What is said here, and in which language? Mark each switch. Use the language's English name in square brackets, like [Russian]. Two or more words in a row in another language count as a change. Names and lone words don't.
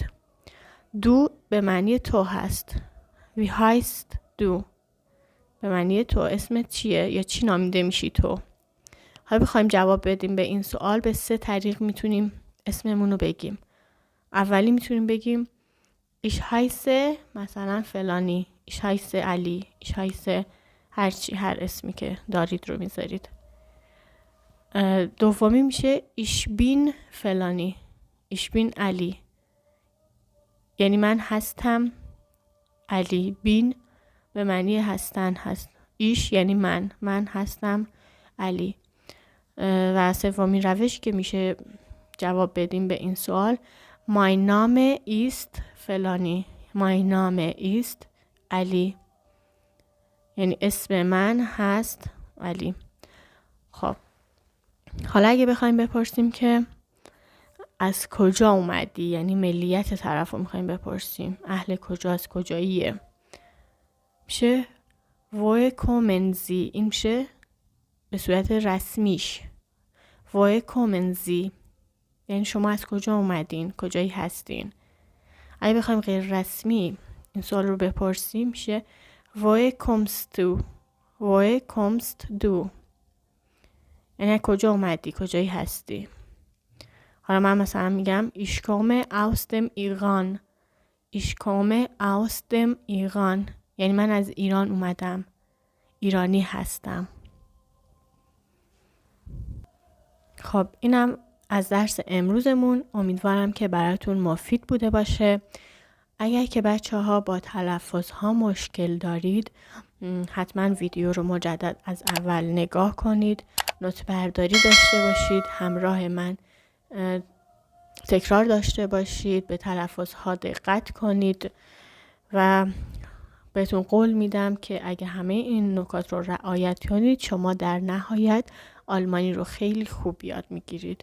[Persian] دو به معنی تو هست، [German] wie heißt du [Persian] به معنی تو، اسمت چیه یا چی نامیده میشی تو. حالا بخوایم جواب بدیم به این سوال به 3 طریق میتونیم اسممون رو بگیم. اولی میتونیم بگیم [German] ich heiße [Persian] مثلا فلانی، [German] ich heiße [Persian] علی، [German] ich heiße [Persian] هر اسمی که دارید رو میذارید. دومی میشه [German] ich bin [Persian] فلانی، [German] ich bin [Persian] علی، یعنی من هستم علی. بین به معنی هستن هست، ایش یعنی من هستم علی. و سومین روش که میشه جواب بدیم به این سوال [German] mein Name ist [Persian] فلانی، [German] mein Name ist [Persian] علی، یعنی اسم من هست علی. خب حالا اگه بخوایم بپرسیم که از کجا اومدی، یعنی ملیت طرف رو میخوایم بپرسیم، اهل کجاست، کجاییه، میشه [German] woher kommen Sie. [Persian] این میشه به صورت رسمیش [German] woher kommen Sie، [Persian] یعنی شما از کجا اومدین، کجایی هستین. اگه بخوایم غیر رسمی این سوال رو بپرسیم میشه [German] woher kommst du، woher kommst du، [Persian] یعنی کجا اومدی، کجایی هستی. حالا من مثلا میگم [German] ich komme aus dem Iran، ich komme aus dem Iran، [Persian] یعنی من از ایران اومدم، ایرانی هستم. خب اینم از درس امروزمون. امیدوارم که براتون مفید بوده باشه. اگر که بچه ها با تلفظ ها مشکل دارید حتما ویدیو رو مجدد از اول نگاه کنید، نوت برداری داشته باشید، همراه من تکرار داشته باشید، به تلفظ ها دقت کنید و بهتون قول میدم که اگه همه این نکات رو رعایت کنید شما در نهایت آلمانی رو خیلی خوب یاد میگیرید.